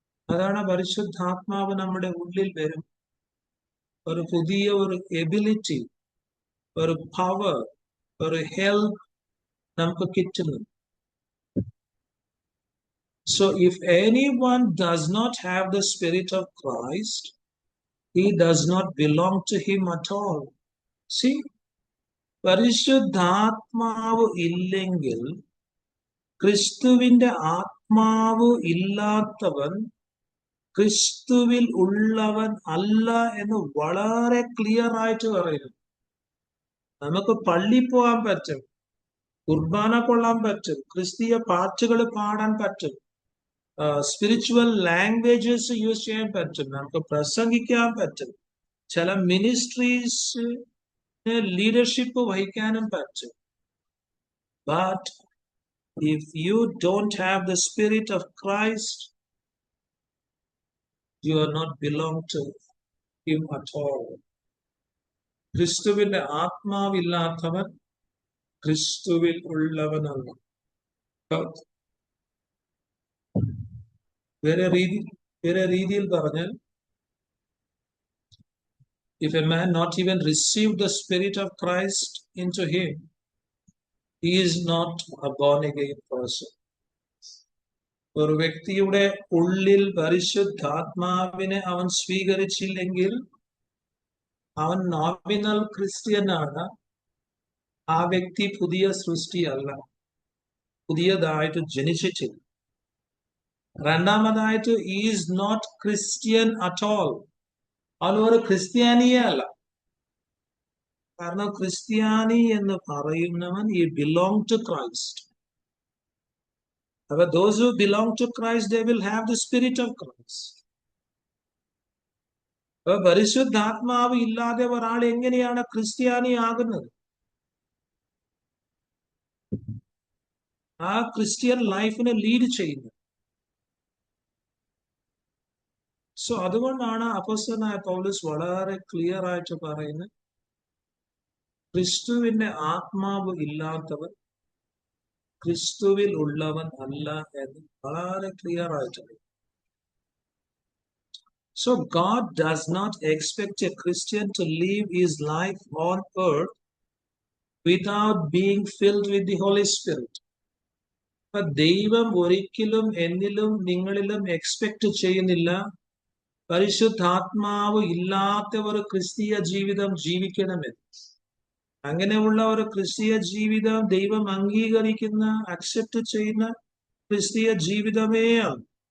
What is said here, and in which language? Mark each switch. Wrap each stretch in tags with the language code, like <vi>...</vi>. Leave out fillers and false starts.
<ml>അതാണ് പരിശുദ്ധാത്മാവ് നമ്മുടെ ഉള്ളിൽ വരും. ഒരു പുതിയ ഒരു എബിലിറ്റി, ഒരു പവർ, ഒരു ഹെൽപ്പ് നമുക്ക് കിട്ടുന്നു.</ml> <en>So if anyone does not have the Spirit of Christ, he does not belong to Him at all.</en> <ml>See, പരിശുദ്ധാത്മാവ് ഇല്ലെങ്കിൽ, ക്രിസ്തുവിന്റെ ആത്മാവ് ഇല്ലാത്തവൻ ക്രിസ്തുവിൽ ഉള്ളവൻ അല്ല എന്ന് വളരെ ക്ലിയർ ആയിട്ട് പറയുന്നു. നമുക്ക് പള്ളി പോകാൻ പറ്റും, കുർബാന കൊള്ളാൻ പറ്റും, ക്രിസ്തീയ പാട്ടുകൾ പാടാൻ പറ്റും, സ്പിരിച്വൽ ലാംഗ്വേജസ് യൂസ് ചെയ്യാൻ പറ്റും, നമുക്ക് പ്രസംഗിക്കാൻ പറ്റും, ചില മിനിസ്ട്രീസ് ലീഡർഷിപ്പ് വഹിക്കാനും പറ്റും.</ml> <en>But if you don't have the spirit of Christ, you are not belong to Him at all.</en> <ml>ക്രിസ്തുവിന്റെ ആത്മാവില്ലാത്തവൻ ക്രിസ്തുവിൽ ഉള്ളവനല്ല. വേറെ രീതിയിൽ പറഞ്ഞാൽ,</ml> <en>if a man not even received the Spirit of Christ into him, he is not a born again person.</en> <ml>ഒരു വ്യക്തിയുടെ ഉള്ളിൽ പരിശുദ്ധാത്മാവിനെ അവൻ സ്വീകരിച്ചില്ലെങ്കിൽ അവൻ നോമിനൽ ക്രിസ്ത്യനാണ്. ആ വ്യക്തി പുതിയ സൃഷ്ടിയല്ല, പുതിയതായിട്ട് ജനിച്ചിട്ടില്ല. രണ്ടാമതായിട്ട്,</ml> <en>Is not Christian at all.</en> <ml>അവൻ ഒരു ക്രിസ്ത്യാനിയേ അല്ല. കാരണം ക്രിസ്ത്യാനി എന്ന് പറയുന്നവൻ ഈ</ml> <en>Belong to Christ. But those who belong to Christ, they will have the Spirit of Christ.</en> <ml>പരിശുദ്ധാത്മാവ് ഇല്ലാതെ ഒരാൾ എങ്ങനെയാണ് ക്രിസ്ത്യാനി ആകുന്നത്? ആ ക്രിസ്ത്യൻ ലൈഫിനെ ലീഡ് ചെയ്യുന്നത്. സോ അതുകൊണ്ടാണ് അപ്പോസ്തലനായ പൗലോസ് വളരെ ക്ലിയർ ആയിട്ട് പറയുന്നത്, ക്രിസ്തുവിന്റെ ആത്മാവ് ഇല്ലാത്തവൻ ക്രിസ്തുവിൽ ഉള്ളവൻ അല്ല എന്ന് വളരെ ക്ലിയർ ആയിട്ടുണ്ട്.</ml> <en>So God does not expect a Christian to live his life on earth without being filled with the Holy Spirit.</en> <ml>But ദൈവം ഒരിക്കലും എന്നിലും നിങ്ങളിലും എക്സ്പെക്ട് ചെയ്യുന്നില്ല പരിശുദ്ധാത്മാവ് ഇല്ലാത്ത ഒരു ക്രിസ്തീയ ജീവിതം ജീവിക്കണമെന്ന്. അങ്ങനെയുള്ള ഒരു ക്രിസ്തീയ ജീവിതം ദൈവം അംഗീകരിക്കുന്ന, അക്സെപ്റ്റ് ചെയ്യുന്ന ക്രിസ്തീയ ജീവിതമേ ആണ്.</ml>